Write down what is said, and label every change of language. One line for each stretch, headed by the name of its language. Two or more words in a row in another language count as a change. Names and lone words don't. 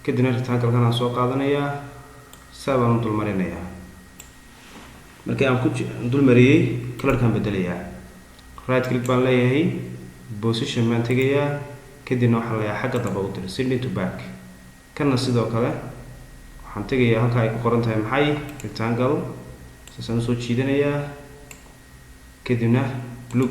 Somali: kadibna rectangle-kan aan soo qaadanayaa sabaan dul marinayaa markii aan ku dul mariyay color-kan bedelayaa
English: right click
Somali: baan leeyahay position baan tegayaa kadibna waxaan leeyahay xagga dambe u dir
English: send to back
Somali: kana sidoo kale waxaan tegayaa halka ay ku qoran tahay maxay rectangle saan soo jiidanayaa kadibna blue